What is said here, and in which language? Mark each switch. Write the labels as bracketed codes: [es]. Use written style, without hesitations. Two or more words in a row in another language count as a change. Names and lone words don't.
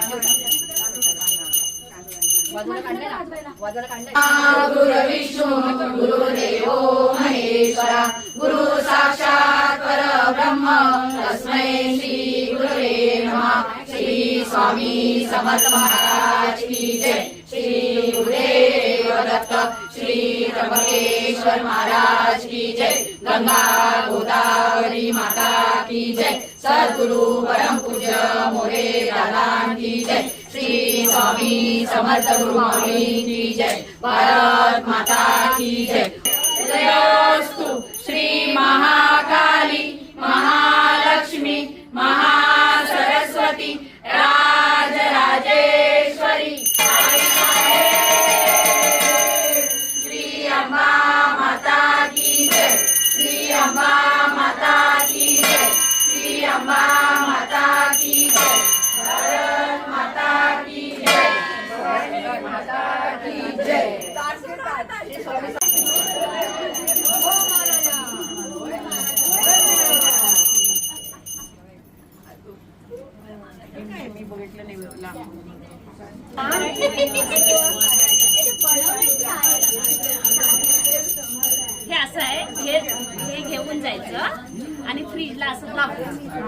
[sa] गुरु विष्णू गुरुदेवो महेश्वरा गुरु साक्षात् परब्रह्म तस्मै श्री गुरुवे नमः श्री स्वामी [hi] समर्थ महाराज की जय श्री गुरुदेव दत्त श्री त्र्यंबकेश्वर महाराज की जय गंगा गोदावरी माता की जय सद्गुरु परम पूज्य मोरे दादान की जय श्री स्वामी समर्थ गुरु माऊली की जय भारत माता की जय जयोस्तु श्री महाकाली महालक्ष्मी महासरस्वती राजराजेश्वरी श्री अम्बा माता की जय श्री अम्बा माता की जय श्री अम्बा माता की जय भारत माता की जय भारत माता की जय [mr] मी बघितलं नाही हे असं आहे हे घेऊन जायचं आणि फ्रीजला असं लावतो.